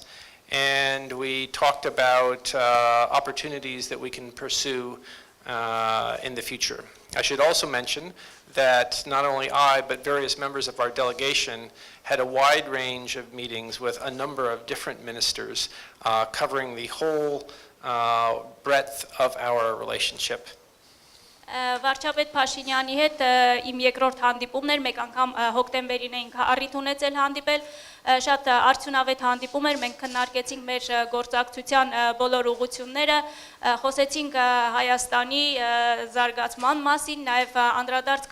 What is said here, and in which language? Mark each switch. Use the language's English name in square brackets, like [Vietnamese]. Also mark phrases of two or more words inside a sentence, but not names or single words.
[English] And we talked about opportunities that we can pursue in the future. I should also mention that not only I, but various members of our delegation had a wide range of meetings with a number of different ministers covering the whole breadth of our relationship. [Armenian] Վարչապետ Փաշինյանի հետ իմ երկրորդ հանդիպումն էր, մեկ անգամ հոկտեմբերին էինք առիթ ունեցել հանդիպել, շատ արդյունավետ հանդիպում էր, մենք քննարկեցինք մեր գործակցության բոլոր ուղղությունները, խոսեցինք Հայաստանի զարգացման մասին, նաև անդրադարձ